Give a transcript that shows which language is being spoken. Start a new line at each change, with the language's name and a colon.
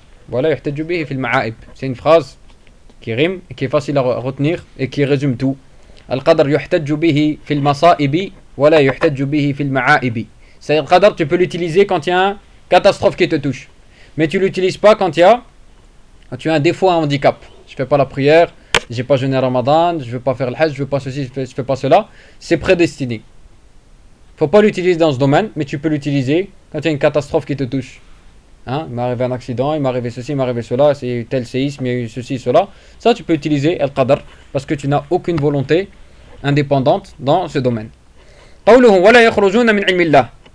Arabic: ولا يحتج به في المعائب.
French: C'est une phrase qui rime et qui est facile à retenir et qui résume tout.
Arabic: القدر يحتج به في المصائب ولا يحتج به في المعائب.
French: C'est-à-dire, le qadr, tu peux l'utiliser quand il y a une catastrophe qui te touche. Mais tu ne l'utilises pas quand tu as un défaut, un handicap. Je ne fais pas la prière, je n'ai pas jeûné Ramadan, je ne veux pas faire le hajj, je ne veux pas ceci, je ne fais pas cela. C'est prédestiné. Il ne faut pas l'utiliser dans ce domaine, mais tu peux l'utiliser quand il y a une catastrophe qui te touche. Hein? Il m'est arrivé un accident, il m'est arrivé ceci, il m'est arrivé cela, c'est tel séisme, il y a eu ceci, cela. Ça, tu peux utiliser le qadr parce que tu n'as aucune volonté indépendante dans ce domaine.
Arabic: قولهم ولا يخرجون من علم الله.